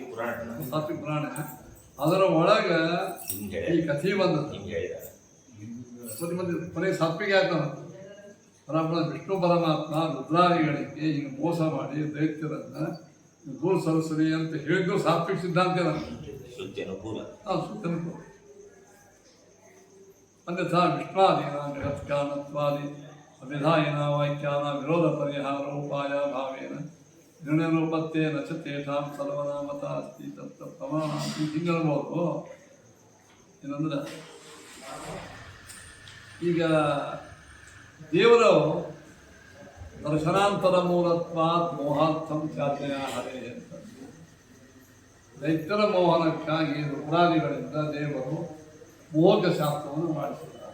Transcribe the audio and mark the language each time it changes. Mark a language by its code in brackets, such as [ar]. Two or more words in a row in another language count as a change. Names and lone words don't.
[kn] ಪುರಾಣ ಅದರ ಒಳಗ ಈ ಕಥೆ ಬಂದದ್ದು. ಕೊನೆ ಸಾತ್ವಿಕ ಆಗ್ತಾನ ಪರಮಾತ್ಮ ವಿಷ್ಣು ಪರಮಾತ್ಮ ರುದ್ರಾದಿಗಳಿಗೆ ಈಗ ಮೋಸ ಮಾಡಿ ದೈತ್ಯರನ್ನ ದೂರ ಸರಸ್ವರಿ ಅಂತ ಹೇಳಿದ್ದು ಸಾತ್ವಿಕ ಸಿದ್ಧಾಂತ. ಶುದ್ಧಿ ಅನುಕೂಲ. [sa] अन्यथा विष्णादीनां जगत्कारणत्वादि अभिधायिना वाक्यानां विरोध परिहारोपाय भावेन निर्णयरूपत्तेन च तेषां सर्वनामता अस्ति तत्र प्रमाणान्ति ಹಿಂಗಿರ್ಬೋದು. [kn] ಏನಂದ್ರೆ ಈಗ ದೇವರು [sa] ದರ್ಶನಾಂತರ ಮೂಲತ್ವಾತ್ ಮೋಹಾರ್ಥಂ ಚಾತ್ಯ ಹರೇ [kn] ಅಂತ ದೈತ್ಯರ ಮೋಹನಕ್ಕಾಗಿ ರುದ್ರಾದಿಗಳಿಂದ ದೇವರು ಮೋಹಕ ಶಾಸ್ತ್ರವನ್ನು ಮಾಡಿಸಿದ್ದಾರೆ.